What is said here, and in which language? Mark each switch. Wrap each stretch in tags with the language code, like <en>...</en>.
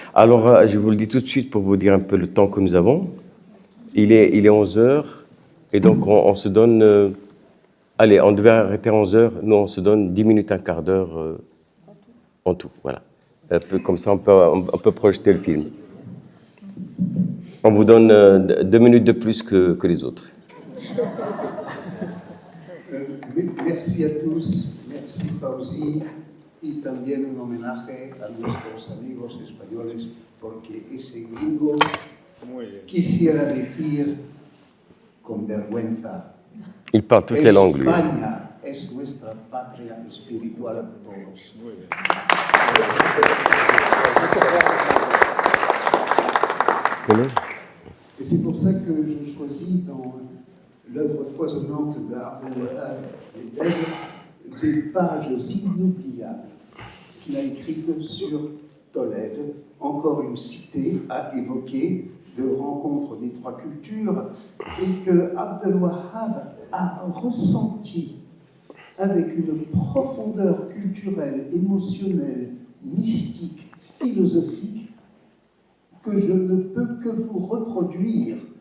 <fr>Alors, je vous le dis tout de suite pour vous dire un peu le temps que nous avons. Il est 11h, et donc on se donne... allez, on devait arrêter à 11h, nous on se donne 10 minutes, un quart d'heure en tout, voilà. Comme ça, on peut projeter le film. On vous donne 2 minutes de plus que les autres. Merci a tous, merci Fauzi,</fr> <es>y también un homenaje a nuestros amigos españoles, porque ese gringo quisiera decir con vergüenza,</es> <fr>Il parle toutes les langues, lui.</fr> <es>España es nuestra patria espiritual a todos.</es> <fr>Et c'est pour ça que je choisis dans l'œuvre foisonnante d'Abdelwahab Bedel des pages inoubliables qu'il a écrites sur Tolède, encore une cité à évoquer de rencontre des trois cultures, et que Abdelwahab a ressenti avec une profondeur culturelle, émotionnelle, mystique, philosophique, que je ne peux que vous reproduire.</fr>